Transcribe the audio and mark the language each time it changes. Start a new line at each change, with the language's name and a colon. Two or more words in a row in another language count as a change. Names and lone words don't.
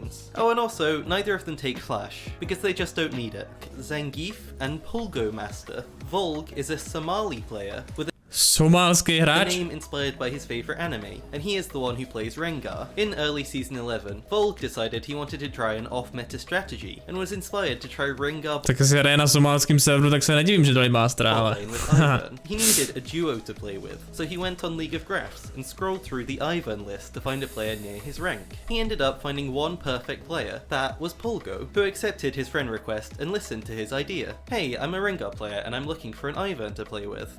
English: Oh, and also, neither of them take flash, because they just don't need it. Zangief and Pulgo Master. Volg is a Somali player with
Czech: Somálský hráč.
English: A name inspired by his favorite anime, and he is the one who plays Rengar. In early season 11, Volg decided he wanted to try an off-meta strategy, and was inspired to try Rengar.
Czech: Tak si hraje na somálském serveru, tak se nedivím, že dali mastera, ale...
English: He needed a duo to play with, so he went on League of Graphs and scrolled through the Ivern list to find a player near his rank. He ended up finding one perfect player, that was Pulgo, who accepted his friend request and listened to his idea. Hey, I'm a Rengar player and I'm looking for an Ivern to play with.